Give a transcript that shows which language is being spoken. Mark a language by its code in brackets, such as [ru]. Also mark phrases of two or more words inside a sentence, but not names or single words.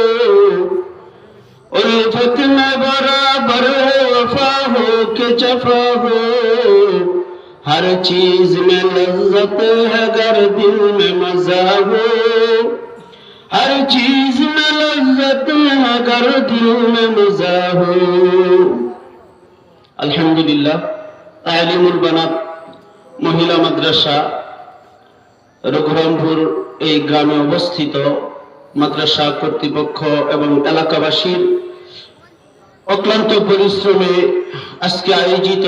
[ur] الفت میں برابر ہے وفا ہو کہ جفا ہو ہر چیز میں لذت ہے گر دل میں مزہ ہو ہر چیز میں لذت ہے گر دل میں مزہ ہو [bn] আলহামদুলিল্লাহ তালিমুল বানাত মহিলা মাদ্রাসা রঘুরামপুর এই গ্রামে অবস্থিত মাদ্রাসা কর্তৃপক্ষ এবং এলাকাবাসীর অক্লান্ত পরিশ্রমে আজকে আয়োজিত